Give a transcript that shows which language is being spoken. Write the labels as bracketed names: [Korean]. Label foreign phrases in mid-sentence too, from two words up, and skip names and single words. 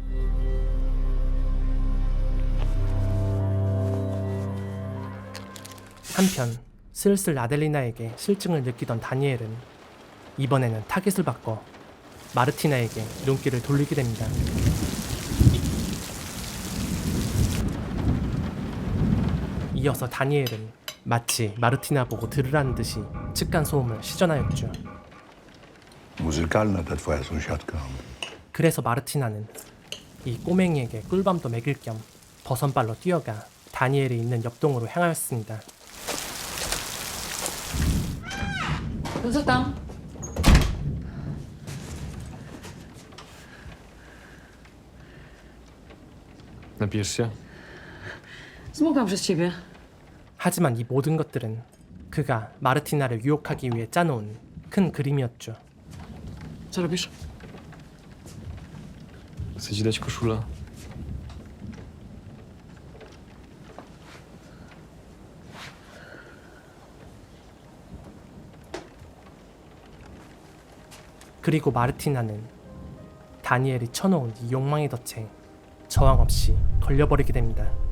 [Korean] 한편 슬슬 아델리나에게 실증을 느끼던 다니엘은 이번에는 타겟을 바꿔 마르티나에게 눈길을 돌리게 됩니다. 이어서 다니엘은 마치 마르티나 보고 들으라는 듯이 층간소음을 시전하였죠. [Polish] Muzykalna ta twoja sąsiadka. [Korean] 그래서 마르티나는 이 꼬맹이에게 꿀밤도 먹일 겸 버선발로 뛰어가 다니엘이 있는 옆동으로 향하였습니다. [Polish] No co tam? Napijesz się? Zmógłam przez ciebie. [Korean] 하지만 이 모든 것들은 그가 마르티나를 유혹하기 위해 짜놓은 큰 그림이었죠. [Polish] Co robisz? Chcę ci dać koszulę. [Korean] 그리고 마르티나는 다니엘이 쳐놓은 이 욕망의 덫에 저항 없이 걸려버리게 됩니다.